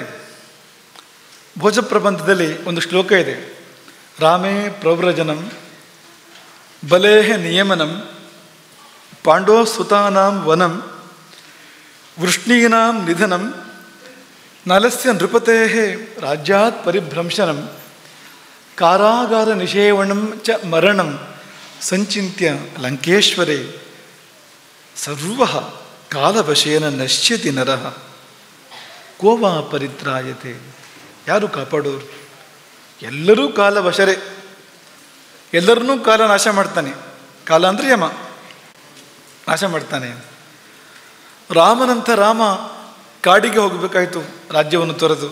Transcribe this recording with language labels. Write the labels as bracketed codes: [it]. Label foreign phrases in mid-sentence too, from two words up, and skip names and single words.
[kn] ಭೋಜಪ್ರಬಂಧದಲ್ಲಿ ಒಂದು ಶ್ಲೋಕ ಇದೆ, [sa] ರಾಮೇ ಪ್ರವ್ರಜನಂ ಬಲೇಹ ನಿಯಮನಂ ಪಾಂಡೋ ಸುತಾನಾಂ ವನಂ ವೃಷ್ಣೀನಾಂ ನಿಧನಂ ನಲಸ್ಯ ನೃಪತೇಃ ರಾಜ್ಯಾತ್ ಪರಿಭ್ರಂಶನಂ ಕಾರಾಗಾರ ನಿಷೇವಣಂ ಚ ಮರಣಂ ಸಂಚಿತ್ಯ ಲಂಕೇಶ್ವರೇ ಸರ್ವಃ ಕಾಲವಶೇನ ನಶ್ಯತಿ ನರಃ ಕೋವಾ ಪರಿತ್ರಾಯತೆ. [kn] ಯಾರು ಕಾಪಾಡೋರು? ಎಲ್ಲರೂ ಕಾಲವಶರೇ, ಎಲ್ಲರನ್ನೂ ಕಾಲ ನಾಶ ಮಾಡ್ತಾನೆ. ಕಾಲ ಅಂದರೆ ಯಮ ನಾಶ ಮಾಡ್ತಾನೆ. ರಾಮನಂಥ ರಾಮ ಕಾಡಿಗೆ ಹೋಗಬೇಕಾಯಿತು ರಾಜ್ಯವನ್ನು ತೊರೆದು.